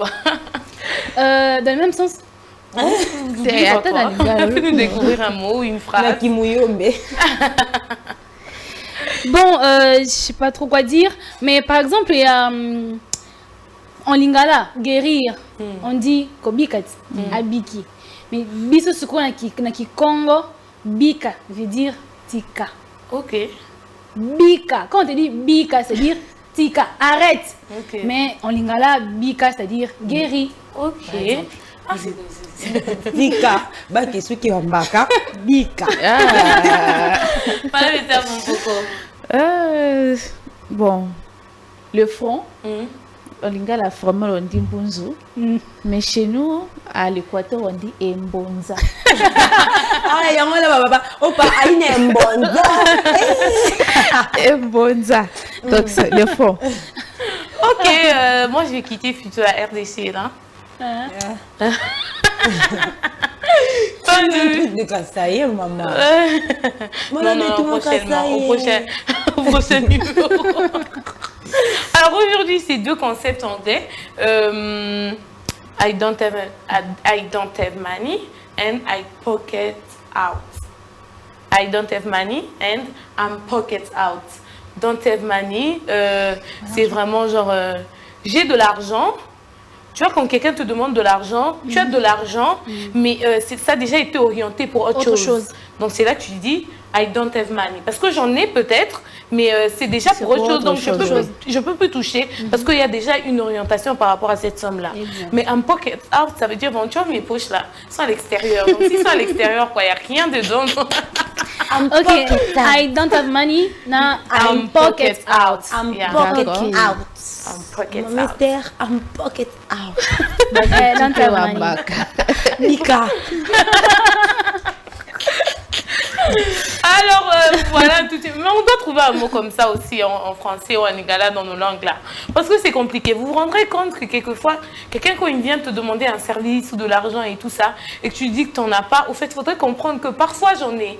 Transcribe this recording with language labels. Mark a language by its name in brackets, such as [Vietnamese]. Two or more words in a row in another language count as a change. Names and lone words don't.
[French] Dans le même sens. C'est attends, nous découvrir un mot ou une phrase. La Kimuyombe. Bon, je sais pas trop quoi dire, mais par exemple, il y a en lingala, guérir, on dit kobikati, abiki. [Lingala] Mais biso suko na ki Congo, [French] bika veut dire tika. Ok. Bika, quand on te dit bika, c'est-à-dire tika, arrête. Okay. Mais en lingala, bika, c'est-à-dire guéri. Ok. Ah, c'est Bika, bah qui est qui baka, bika. Madame était à mon coco. Bon, le front, en lingala formel on dit mbunzu, mais chez nous, à l'équateur, on dit mbonza. Ah, y'a moi là, papa. Opa, aïe, mbonza. Mbonza. Donc, c'est le front. Ok, moi je vais quitter Futur à RDC là. Pas de Kassaï, maman. Non, au prochain numéro. Alors aujourd'hui, c'est deux concepts anglais. [English] I don't have money and I pocket out. I don't have money and I'm pocket out. Don't have money, [French] c'est vraiment genre j'ai de l'argent. Tu vois, quand quelqu'un te demande de l'argent, tu as de l'argent, mais ça a déjà été orienté pour autre chose. Donc c'est là que tu dis [English] I don't have money. [French] Parce que j'en ai peut-être, mais c'est déjà pour autre chose. Donc je peux plus toucher parce qu'il y a déjà une orientation par rapport à cette somme-là. Mais un [English] pocket out, [French] ça veut dire, bon, tu vois, mes poches là sont à l'extérieur. Donc s'ils sont à l'extérieur, il n'y a rien dedans. [English] Ok, I don't have money, now I'm pocket out. I'm pocket out. I'm pocket out. Mystère, I'm pocket out. Don't have money. [French] Bika. Alors voilà, mais on doit trouver un mot comme ça aussi en français ou en lingala dans nos langues là. Parce que c'est compliqué. Vous vous rendrez compte que quelquefois, quelqu'un quand il vient te demander un service ou de l'argent et tout ça, et que tu dis que tu n'en as pas, au fait, il faudrait comprendre que parfois j'en ai.